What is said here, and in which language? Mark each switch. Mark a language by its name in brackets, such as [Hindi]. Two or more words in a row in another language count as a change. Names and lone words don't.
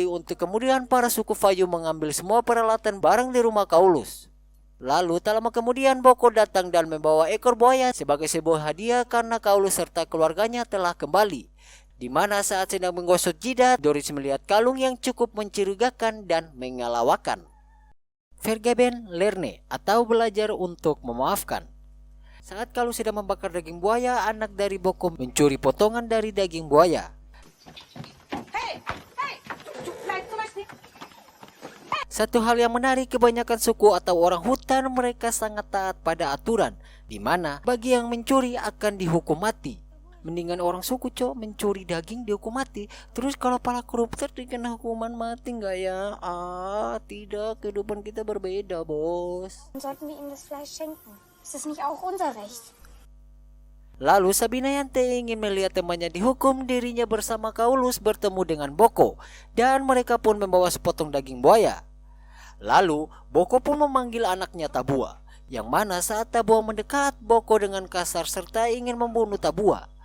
[Indonesian] Untuk kemudian para suku Fayu mengambil semua peralatan barang di rumah Kaulus. Lalu tak lama kemudian Boko datang dan membawa ekor buaya sebagai sebuah hadiah karena Kaulus serta keluarganya telah kembali. Di mana saat sedang menggosok jidat, Doris melihat kalung yang cukup mencurigakan dan mengelawakan. [German] Vergeben lerne [Indonesian] atau belajar untuk memaafkan. Saat Kaulus sedang membakar daging buaya, anak dari Boko mencuri potongan dari daging buaya. Satu hal yang menarik, kebanyakan suku atau orang hutan mereka sangat taat pada aturan, di mana bagi yang mencuri akan dihukum mati. Mendingan orang suku mencuri daging dihukum mati. Terus kalau para koruptor dikena hukuman mati nggak ya? Tidak, kehidupan kita berbeda, bos. [German] Sollten wir ihm das Fleisch schenken? Ist das nicht auch unser Recht? [Indonesian] Lalu Sabina yang ingin melihat temannya dihukum, dirinya bersama Kaulus bertemu dengan Boko, dan mereka pun membawa sepotong daging buaya. Lalu Boko pun memanggil anaknya Tabua, yang mana saat Tabua mendekat, Boko dengan kasar serta ingin membunuh Tabua.